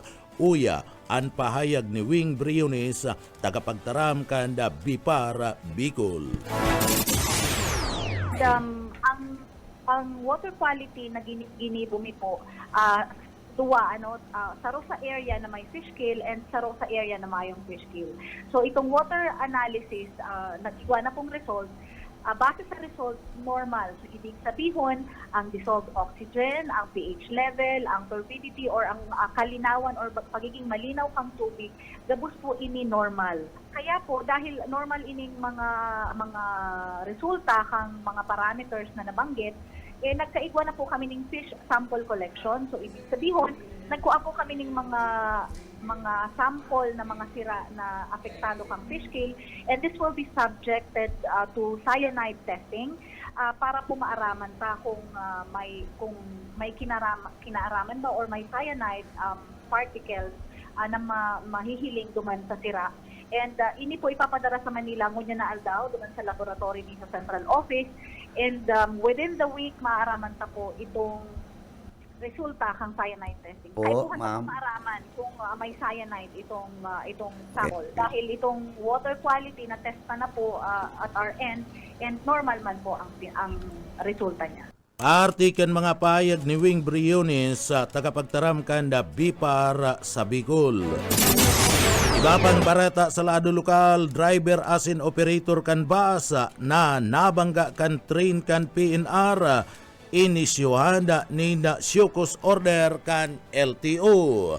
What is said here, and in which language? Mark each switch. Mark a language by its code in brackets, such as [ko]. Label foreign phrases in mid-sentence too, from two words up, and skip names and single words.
[bik] Uya ang pahayag ni Wing Briones tagapagtaram kan BIFAR Bicol. Ang [en] water quality [bik] na ginibumi po, duwa, saro sa area na may [en] fish kill [bik] and saro sa area na mayong [en] fish kill. [bik] So itong [en] water analysis, [bik] nag-iwa na pong result, base sa result, normal. So [tl] ibig sabihin, [bik] ang [en] dissolved oxygen, [bik] ang [en] pH level, [bik] ang turbidity, or ang kalinawan or pagiging malinaw kang tubig, gabos po ini normal. Kaya po, dahil normal ining mga resulta kang mga parameters na nabanggit, nagkaigwa na po kami ng [en] fish sample collection. [bik] So [tl] ibig sabihin, [bik] nagkuha po kami ng mga sample na mga sira na apektado kang [en] fish kill, and this will be subjected to cyanide testing [bik] para po maaraman ta kung may kinaaraman ba or may [en] cyanide particles [bik] na mahihiling duman sa sira. And ini po ipapadara sa Manila ngunya na aldaw duman sa laboratory ni sa Central Office, [en] and within the week [bik] maaraman ta po itong resulta kang [en] cyanide testing. [bik] Oo, Kailangan ma'am. maaraman kung may cyanide itong sample. Dahil itong [en] water quality [bik] na test na po [en] at our end, [bik] and normal man po ang resulta niya. Artikan mga payag ni Wing Briones sa tagapagtaram kanda BIPAR sa Bicol. Iba pang barata sa lado lokal, driver asin operator kan basa na nabangga kan train kan PNR inisyuhan ni na Syukos order kan LTO.